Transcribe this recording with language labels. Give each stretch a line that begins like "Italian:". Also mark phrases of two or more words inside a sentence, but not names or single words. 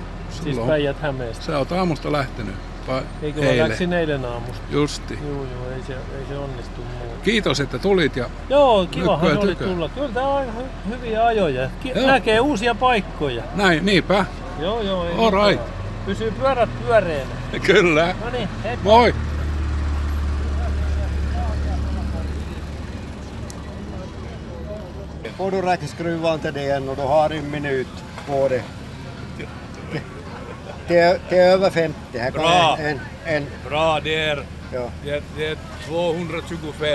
Finnish: Siis Päijät-Hämeestä. Sä oot aamusta lähtenyt. Eikö mä läksin eilen aamusta? Justi. Joo, ei se onnistu muuta. Kiitos, että tulit. Ja joo, kivahan oli tulla. Kyllä tää on hyviä ajoja. Näkee uusia paikkoja. Näin, niinpä. Joo.
English: All right.
Finnish: Pysyy pyörät pyöreänä. Kyllä. Noniin, heippa. Moi.
Swedish: Får du räcka skruvan till det igen och du har en minut på det. Det är över 50. Här Bra. En. Bra, det är 225.